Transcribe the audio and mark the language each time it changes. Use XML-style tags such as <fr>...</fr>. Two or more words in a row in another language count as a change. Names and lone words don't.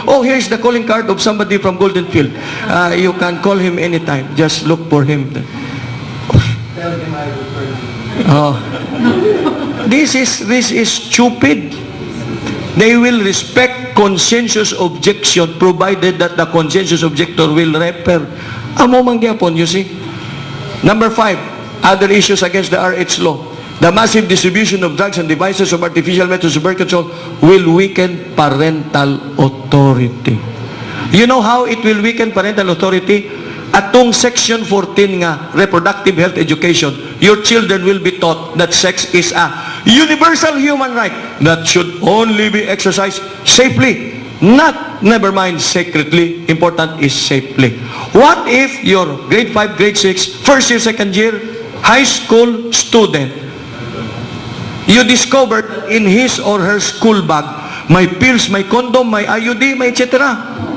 <en>Oh, here's the calling card of somebody from Golden Field. You can call him anytime. Just look for him. Tell him I refer you. Oh. This is stupid. They will respect consensus objection provided that the consensus objector will refer.</en> <hil>Amo mangyapon,</hil> <en>you see. Number 5, other issues against the RH law. The massive distribution of drugs and devices of artificial methods of birth control will weaken parental authority. You know how it will weaken parental authority?</en> <ceb>Atong Section 14 nga,</ceb> <en>reproductive health education, your children will be taught that sex is a universal human right that should only be exercised safely, never mind secretly, important is safely. What if your grade 5, grade 6, first year, second year, high school student, you discovered in his or her school bag, may pills, may condom, may IUD, may etc.</en>